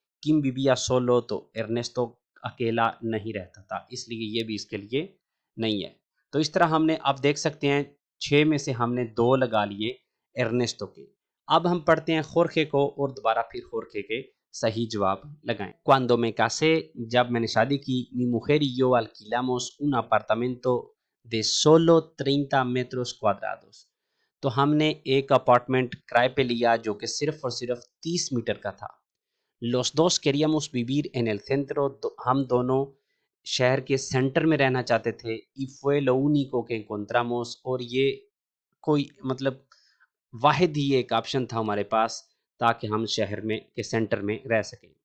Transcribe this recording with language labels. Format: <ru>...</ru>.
<es>quién vivía solo,</es> <hi>तो Ernesto अकेला नहीं रहता था इसलिए ये भी इसके लिए नहीं है। तो इस तरह हमने अब देख सकते हैं 6 में से हमने 2 लगा लिए एर्नेस्टो के। अब हम पढ़ते हैं खोरखे को और दोबारा फिर खोरखे के सही जवाब लगाएं।</hi> <es>Cuando me casé,</es> <hi>जब मैंने शादी की,</hi> <es>mi mujer y yo alquilamos un apartamento de solo 30 metros cuadrados।</es> <hi>तो हमने एक अपार्टमेंट किराए पे लिया जो कि सिर्फ और सिर्फ 30 मीटर का था।</hi> <es>Los dos queríamos vivir en el centro,</es> <hi>हम दोनों शहर के सेंटर में रहना चाहते थे।</hi> <es>y fue lo único que encontramos,</es> <hi>और ये कोई मतलब वाहिद ही एक ऑप्शन था हमारे पास ताकि हम शहर में के सेंटर में रह सकें।</hi>